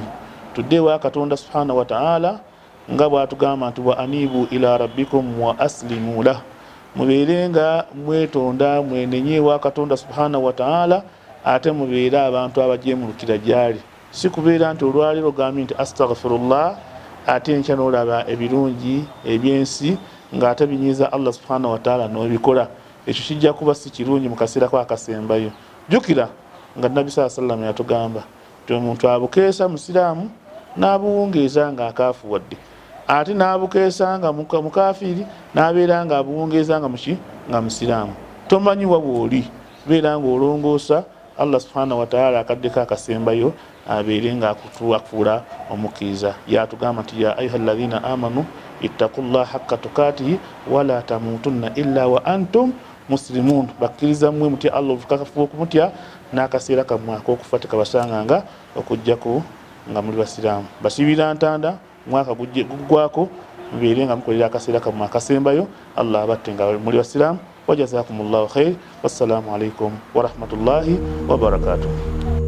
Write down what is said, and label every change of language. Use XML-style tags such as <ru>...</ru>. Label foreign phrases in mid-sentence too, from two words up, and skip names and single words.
<lg>Tuddeewa Katonda</lg> <ar>سبحانه وتعالى</ar> <lg>nga bwatugamba nti</lg> <ar>وأنيبوا إلى ربكم وأسلموا له,</ar> <lg>mubeere nga mwetonda mwenenyeewa Katonda</lg> <ar>سبحانه وتعالى,</ar> <lg>ate mubeere abantu abajemulukira gyali, si kubeera nti olwaliro ogambye nti astaghfirullah ate enkya n'olaba ebirungi ebyensi ng'ate binyiiza</lg> <ar>الله سبحانه وتعالى</ar> <lg>n'obikola. Ekyo kijja kuba si kirungi mu kaseera akasembayo. Jjukira nga Nabbi</lg> <ar>صلى الله عليه وسلم</ar> <lg>yatugamba nti omuntu abukeesa musiraamu n'abuwungeeza ng'akaafuwadde, ate n'abukeesa nga mukafiiri n'abeera nga abuwungeeza nga musiraamu. Tomanyi wa bw'oli, beera ng'olongoosa</lg> <ar>الله سبحانه وتعالى</ar> <lg>akaddeko akasembayo abeere ng'akufuula omukkiriza. Yatugamba nti</lg> <ar>يا أيها الذين آمنوا اتقوا الله حق تقاته ولا تموتن إلا وأنتم مسلمون.</ar> <lg>Bakkiriza mmwe mutya Allah obukakafu okumutya n'akaseera kammwe ak'okufa tekabasanganga okujjako nga muli basiraamu. Basibira ntanda mwaka guggwako mubeere nga mukolera akaseera kammwe akasembayo, Allah abatte nga muli basiraamu.</lg> <ar>وجزاكم الله خير. والسلام عليكم ورحمة الله وبركاته.</ar>